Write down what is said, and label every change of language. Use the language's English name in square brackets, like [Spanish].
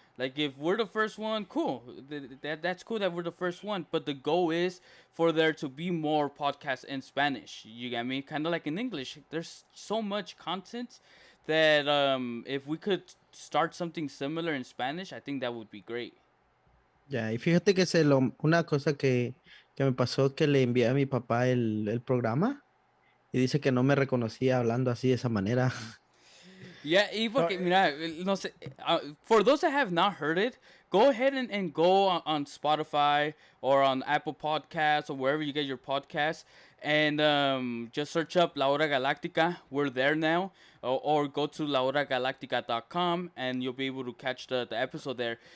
[English] Like if we're the first one, cool. That's cool that we're the first one. But the goal is for there to be more podcasts in Spanish. You get me? Kind of like in English. There's so much content that if we could start something similar in Spanish, I think that would be great. [Spanish] Ya, y fíjate que una cosa que me pasó que le envié a mi papá el programa y dice que no me reconocía hablando así de esa manera. [English] Yeah, [Spanish] y porque, mira, no sé, [English] for those that have not heard it, go ahead and go on Spotify or on Apple Podcasts or wherever you get your podcasts, and just search up La Hora Galáctica. We're there now. Or go to lahoragaláctica.com and you'll be able to catch the episode there.